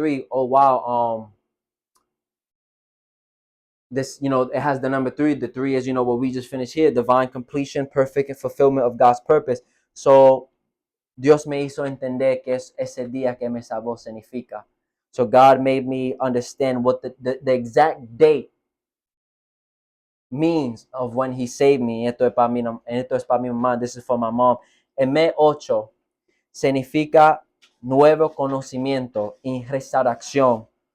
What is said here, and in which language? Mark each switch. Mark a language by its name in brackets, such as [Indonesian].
[English] Oh wow, this, you know, it has the number 3. The 3 is, you know, what we just finished here. Divine completion, perfect and fulfillment of God's purpose. [Spanish] So, Dios me hizo entender que es ese día que me salvó significa. [English] So, God made me understand what the exact date means of when he saved me. [Spanish] Esto es para mi mamá. [English] This is for my mom. [Spanish] El mes 8 significa nuevo conocimiento y restauración.